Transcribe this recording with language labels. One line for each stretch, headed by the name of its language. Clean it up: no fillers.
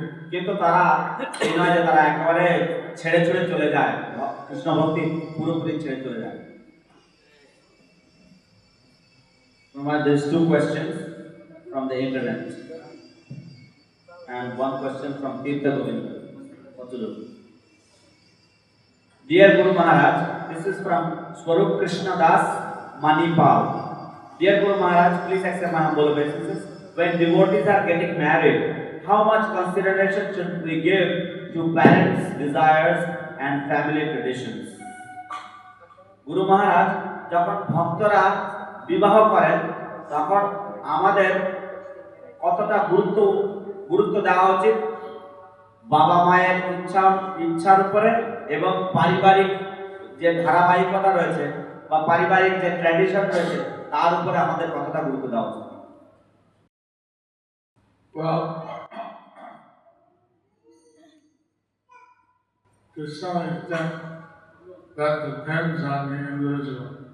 Bangla: কিন্তু তারা এই নয় যে তারা একেবারে ছেড়ে ছুড়ে চলে যায়, কৃষ্ণ ভক্তি পুরোপুরি ছেড়ে চলে যায়।
English: There's two questions from the internet. and one question from Tirtha Govinda. What to do? Dear Guru Maharaj, this is from Swarup Krishna Das Manipal. Dear Guru Maharaj, please accept my humble obeisances. When devotees are getting married, how much consideration should we give to parents' desires and family traditions?
Bangla: Guru Maharaj, যখন ভক্তরা বিবাহ করেন তখন আমাদের কতটা গুরুত্ব দেওয়া উচিত বাবা মায়ের ইচ্ছার উপরে এবং পারিবারিক যে ধারাবাহিকতা রয়েছে বা পারিবারিক যে ট্র্যাডিশন রয়েছে তার উপরে আমাদের কতটা গুরুত্ব দেওয়া উচিত?
English: Well, to some extent, that depends on the individual.